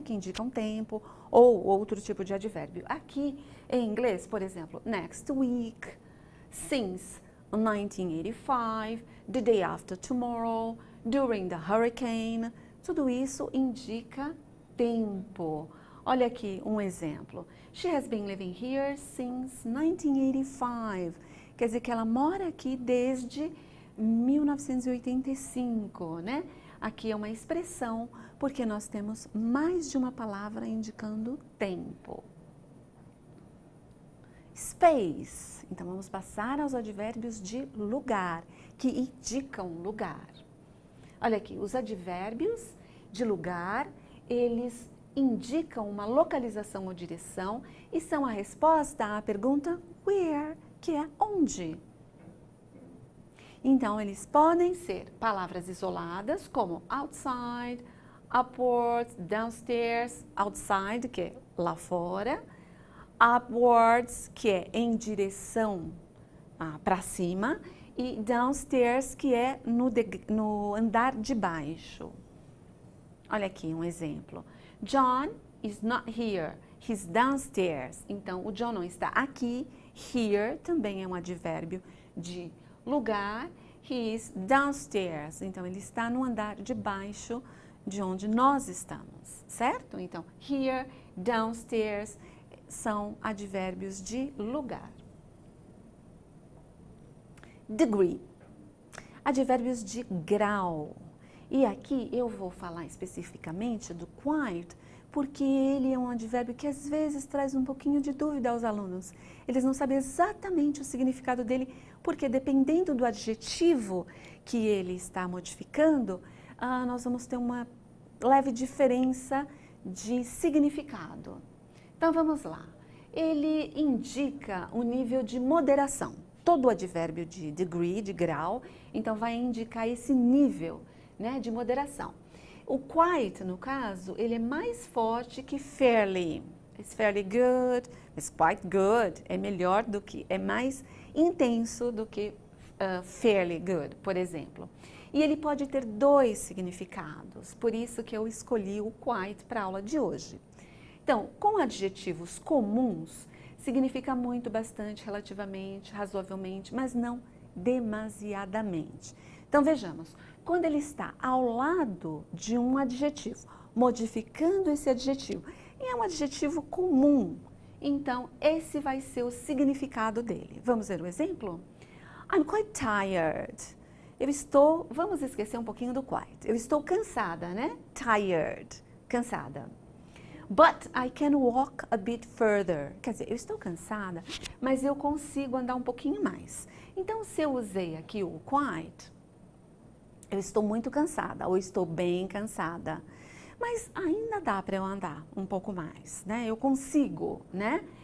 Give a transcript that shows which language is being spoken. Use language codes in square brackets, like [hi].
[pt] Que indicam tempo ou outro tipo de advérbio. Aqui, em inglês, por exemplo, [en] next week, since 1985, the day after tomorrow, during the hurricane, [pt] tudo isso indica tempo. Olha aqui um exemplo. [en] She has been living here since 1985. [pt] Quer dizer que ela mora aqui desde 1985, né? Aqui é uma expressão porque nós temos mais de uma palavra indicando tempo. Space. Então, vamos passar aos advérbios de lugar, que indicam lugar. Olha aqui, os advérbios de lugar, eles indicam uma localização ou direção e são a resposta à pergunta where, que é onde. Então, eles podem ser palavras isoladas, como outside, upwards, downstairs, outside, que é lá fora, upwards, que é em direção para cima, e downstairs, que é no andar de baixo. Olha aqui um exemplo. [en] John is not here, he's downstairs. [pt] Então, o John não está aqui. Here também é um advérbio de lugar. [en] He is downstairs. [pt] Então, ele está no andar de baixo de onde nós estamos, certo? Então, here, downstairs são advérbios de lugar. Degree. Advérbios de grau. E aqui eu vou falar especificamente do quite, porque ele é um advérbio que às vezes traz um pouquinho de dúvida aos alunos. Eles não sabem exatamente o significado dele, porque dependendo do adjetivo que ele está modificando, nós vamos ter uma leve diferença de significado. Então vamos lá. Ele indica o nível de moderação. Todo advérbio de degree, de grau, então vai indicar esse nível, né, de moderação. O quite, no caso, ele é mais forte que fairly. [en] It's fairly good, it's quite good. [pt] É melhor do que, é mais intenso do que fairly good, por exemplo. E ele pode ter dois significados, por isso que eu escolhi o quite para a aula de hoje. Então, com adjetivos comuns, significa muito, bastante, relativamente, razoavelmente, mas não demasiadamente. Então, vejamos. Quando ele está ao lado de um adjetivo, modificando esse adjetivo, e é um adjetivo comum, Então, esse vai ser o significado dele. Vamos ver o exemplo? [en] I'm quite tired. [pt] Eu estou, vamos esquecer um pouquinho do quite. Eu estou cansada, né? Tired, cansada. [en] But I can walk a bit further. [pt] Quer dizer, eu estou cansada, mas eu consigo andar um pouquinho mais. Então, se eu usei aqui o quite, eu estou muito cansada ou estou bem cansada. Mas ainda dá para eu andar um pouco mais, né? Eu consigo, né?